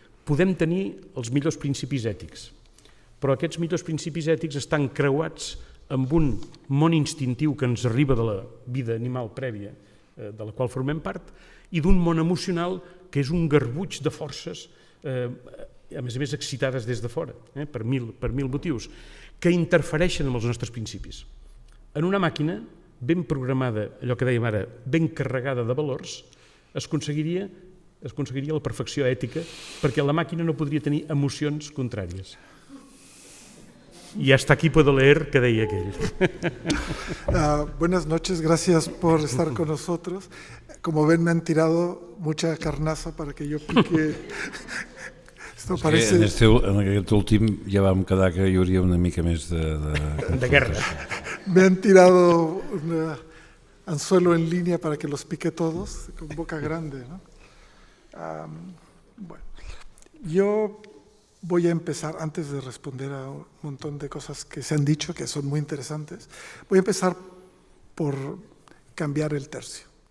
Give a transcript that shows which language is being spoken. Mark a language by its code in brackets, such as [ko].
[ca] Podem tenir els millors principis ètics, però aquests millors principis ètics estan creuats amb un món instintiu que ens arriba de la vida animal prèvia, de la qual formem part, i d'un món emocional que és un garbuix de forces, a més excitades des de fora, per mil motius, que interfereixen amb els nostres principis. En una màquina ben programada, allò que dèiem ara, ben carregada de valors, es aconseguiria la perfecció ètica perquè la màquina no podria tenir emocions contràries. [es] Y hasta aquí puedo leer [ca] que deia aquell. [es] Buenas noches, gracias por estar con nosotros. Como ven, me han tirado mucha carnaza para que yo pique. Esto parece... [ca] En aquest últim ja vam quedar que hi hauria una mica més de guerra. [es] Me han tirado un anzuelo en línea para que los pique todos, con boca grande, ¿no? Bueno, yo voy a empezar, antes de responder a un montón de cosas que se han dicho, que son muy interesantes, voy a empezar por cambiar el tercio.